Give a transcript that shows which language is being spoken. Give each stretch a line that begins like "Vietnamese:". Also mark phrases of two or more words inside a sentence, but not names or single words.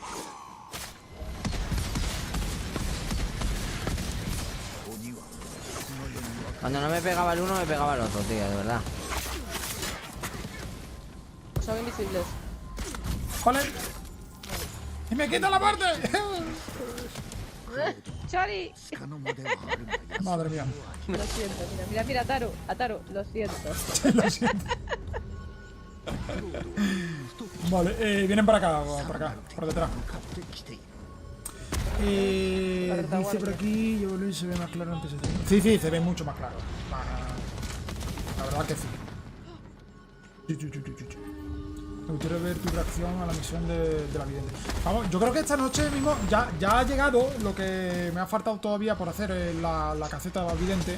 Spanish: Cuando no me pegaba el uno, me pegaba el otro, tío, de verdad. Son invisibles. Vale. ¡Y me quita la parte! ¡Chori!
Japanese: つかの間ではあるがや
Spanish: Madre mía. Lo siento, mira, Ataru, lo siento. Lo siento. Vale, vienen para acá, por detrás.
Japanese: 向かってきている
Spanish: Dice por aquí, yo volví y se ve más claro antes. Sí, se ve mucho más claro. La verdad que sí. Me gustaría ver tu reacción a la misión de la vidente. Vamos, yo creo que esta noche mismo ya ha llegado lo que me ha faltado todavía por hacer la caseta de la vidente.